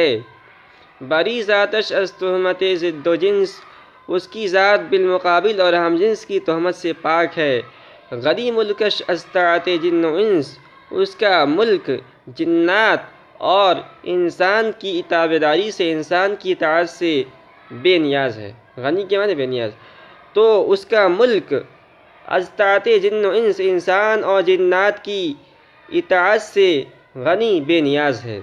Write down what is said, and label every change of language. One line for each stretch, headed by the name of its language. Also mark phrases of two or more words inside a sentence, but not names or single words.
Persian: بری ذاتش از تہمت ضد و جنس،
Urdu: اس کی ذات بالمقابل اور ہم جنس کی تہمت سے پاک ہے۔
Persian: غنی ملکش از طاعت جن و انس،
Urdu: اس کا ملک جنات اور انسان کی تابعداری سے، انسان کی اطاعت سے بے نیاز ہے۔ غنی کے معنی بے نیاز، تو اس کا ملک
Persian: از طاعت جن و انس،
Urdu: انسان اور جنات کی اطاعت سے غنی، بے نیاز ہے۔